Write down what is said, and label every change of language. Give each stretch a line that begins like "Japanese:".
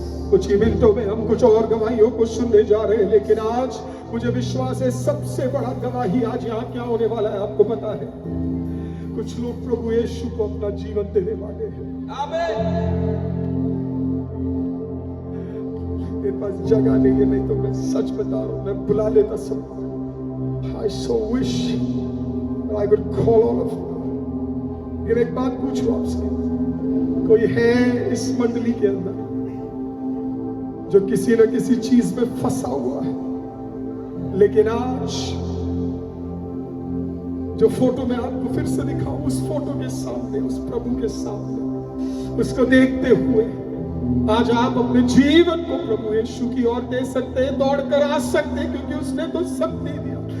Hindi: कुछ ही मिनटों में हम कुछ और गवाहियों को सुनने जा रहे हैं, लेकिन आज मुझे विश्वास है सबसे बड़ा गवाही आज यहाँ क्या होने वाला है आपको पता है? कुछ लोग प्रभु यीशु को अपना जीवन देने वाले हैं। मेरे पास जगह नहीं है, नहीं तो मैं सच बता रहा हूं, मैं बुला लेता सबको।
English: I so wish I could call all of you.
Hindi: लेकिन एक बात पूछूं आपसे, कोई है इस मंडली के अंदर जो किसी न किसी चीज में फंसा हुआ है, लेकिन आज जो फोटो मैं आपको फिर से दिखाऊं, उस फोटो के सामने, उस प्रभु के सामने, उसको देखते हुए आज आप अपने जीवन को प्रभु यीशु की ओर दे सकते हैं, दौड़ कर आ सकते हैं, क्योंकि उसने तो सब दे दिया।